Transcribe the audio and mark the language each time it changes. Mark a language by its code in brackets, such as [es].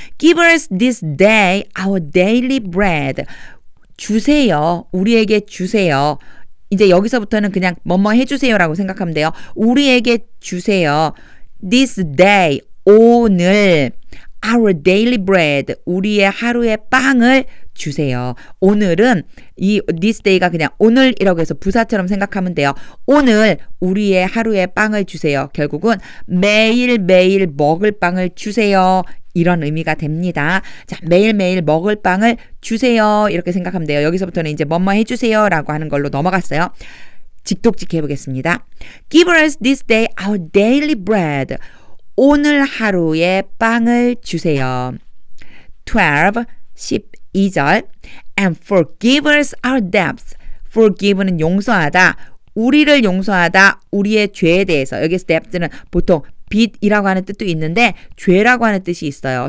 [en] Give us this day our daily bread. [ko] 주세요. 우리에게 주세요. 이제 여기서부터는 그냥 뭐뭐 해주세요라고 생각하면 돼요. 우리에게 주세요. [en] This day, [ko] 오늘 [en] our daily bread, [ko] 우리의 하루의 빵을 주세요. 오늘은 이 this day가 그냥 오늘이라고 해서 부사처럼 생각하면 돼요. 오늘 우리의 하루의 빵을 주세요. 결국은 매일매일 먹을 빵을 주세요. 이런 의미가 됩니다. 자, 매일매일 먹을 빵을 주세요. 이렇게 생각하면 돼요. 여기서부터는 이제 뭐뭐 해주세요 라고 하는 걸로 넘어갔어요. 직독직 해보겠습니다. [en] Give us this day our daily bread. [ko] 오늘 하루의 빵을 주세요. 12절 [en] And forgive us our debts. [ko] Forgive는 용서하다. 우리를 용서하다. 우리의 죄에 대해서. 여기서 debt는 보통 빚이라고 하는 뜻도 있는데 죄라고 하는 뜻이 있어요.